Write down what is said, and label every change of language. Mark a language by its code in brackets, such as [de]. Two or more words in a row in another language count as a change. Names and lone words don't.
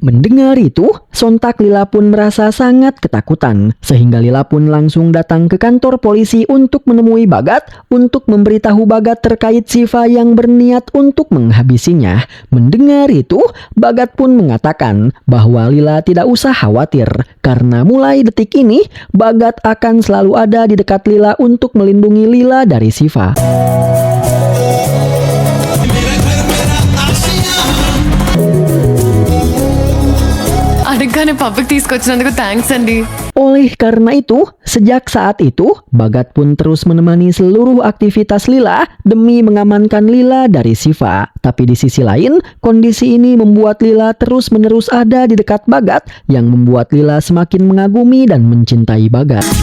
[id] Mendengar itu, sontak Lila pun merasa sangat ketakutan, sehingga Lila pun langsung datang ke kantor polisi untuk menemui Bagat untuk memberitahu Bagat terkait Siva yang berniat untuk menghabisinya. Mendengar itu, Bagat pun mengatakan bahwa Lila tidak usah khawatir karena mulai detik ini Bagat akan selalu ada di dekat Lila untuk melindungi Lila dari Siva. [te] అడగగానే పబ్కి తీసుకొచ్చినందుకు థ్యాంక్స్ అండి. [id] Oleh karena itu, sejak saat itu, Bagat pun terus menemani seluruh aktivitas Lila demi mengamankan Lila dari Siva. Tapi di sisi lain, kondisi ini membuat Lila terus-menerus ada di dekat Bagat yang membuat Lila semakin mengagumi dan mencintai Bagat.